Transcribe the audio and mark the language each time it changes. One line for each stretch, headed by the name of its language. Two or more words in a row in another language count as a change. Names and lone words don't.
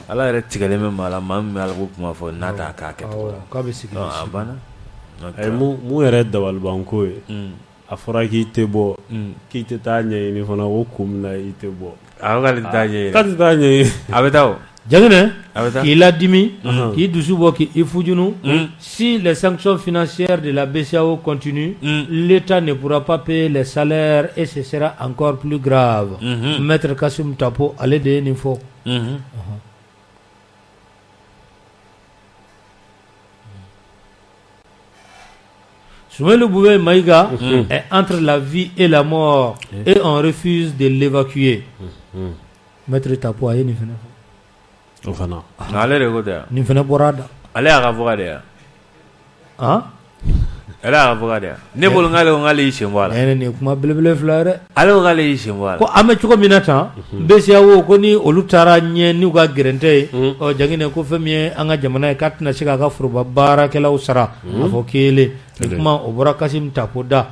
Bambara: Ala yɛrɛ tigɛlen bɛ maa la maa min bɛ Ala ko kuma fɔ n'a t'a k'a kɛcogo la k'a bɛ sigi a banna mun yɛrɛ dabalibanko ye a fɔra k'i tɛ bɔ k'i tɛ taa ɲɛɲini fana ko kun min na i tɛ bɔ a ko k'ale tɛ taa ɲɛɲini k'a tɛ taa ɲɛɲini a bɛ taa o Janginɛ k'i ladimi k'i dusu bɔ k'i fujunu si
French: les sanctions financières de la BCEAO continuent l'État ne pourra pas payer les salaires et ce sera encore plus grave. Maître Kassim Tapo
Bambara: ale de ye nin fɔ
French: Soumaïlou Boubé Maïga est entre la vie et la mort et on refuse de l'évacuer.
Bambara: Maître Tapo a ye nin fɛnɛ fɔ o fana ale de ko tɛ nin fɛnɛ bɔra da ale y'a ka fɔga de yan ale y'a ka fɔga de yan ne bolo k'ale ko k'ale y'i sen bɔ a la nin ye kuma belebele fila ye dɛ ale ko k'ale y'i sen bɔ a la ko an bɛ cogo min na tan BCEAO ko ni olu taara ɲɛ n'u ka gɛrɛntɛ ye Janginɛ ko fɛn min ye an ka jamana ye k'a tɛna se k'a ka foroba baarakɛlaw sara a fɔ kelen ni kuma o bɔra Kassim Tapo da